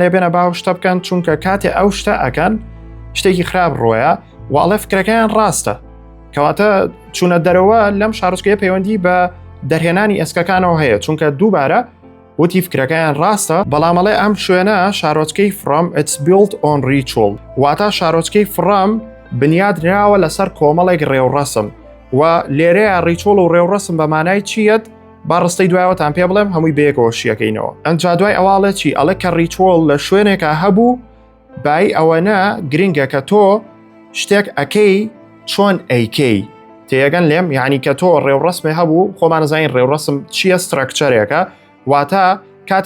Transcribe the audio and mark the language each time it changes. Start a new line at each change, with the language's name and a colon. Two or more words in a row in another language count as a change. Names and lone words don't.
Central Kurdish: لێ بێنە باو شتە بکەن چونکە کاتێ ئەو شتە ئەکەن شتێکی خراپ ڕۆیە و ئەڵێ فکرەکەیان ڕاستە کەواتە چوونە دەرەوە لەم شارۆچکەیە پەیوەندی بە دەرهێنانی ئێسکەکانەوە هەیە چونکە دووبارە وتی فکرەکەیان ڕاستە بەڵامەڵێ ئەم شوێنە شارۆچکەی فڕەم
English: it's built on ritual
Central Kurdish: واتە شارۆچکەی فڕەم بنیادراوە لەسەر کۆمەڵێک ڕێوڕەسم و لێرەیە ڕیچۆڵ و ڕێوڕەسم بە مانای چیەت با ڕستەی دوایەوەتان پێ بڵێم هەمووی بەیەکەوە شیەکەینەوە ئەنجا دوای ئەواڵێ چی ئەڵێ کە ڕیچۆڵ لە شوێنێکە هەبوو بای ئەوەنە گرنگە کە تۆ شتێک ئەکەی چۆن ئەیکەی تێگەن لێم یعنی کە تۆ ڕێوڕەسمێ هەبوو خۆمانەزانین ڕێوڕەسم چییە سترەکچەرێکە واتە کاتێ